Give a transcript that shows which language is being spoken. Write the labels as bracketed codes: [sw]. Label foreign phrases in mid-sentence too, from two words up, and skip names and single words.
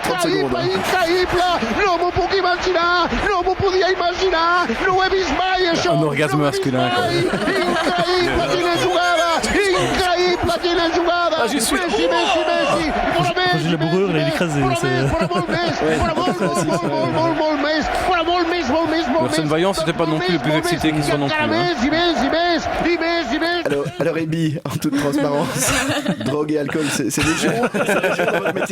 [fr] secondes. [ca] Increïble. No m'ho puc imaginar. No m'ho podia imaginar. No ho he vist mai, això. Un orgasme masculin. Increïble, quina jugada. Increïble, quina jugada. [fr] Ah, j'y suis. Messi. Roger Laboureur, il a écrasé. Arsène Vaillant, c'était pas non plus le plus excité qui soit non plus. Alors Ebi, en toute transparence, drogue et alcool, c'est léger dans votre métier.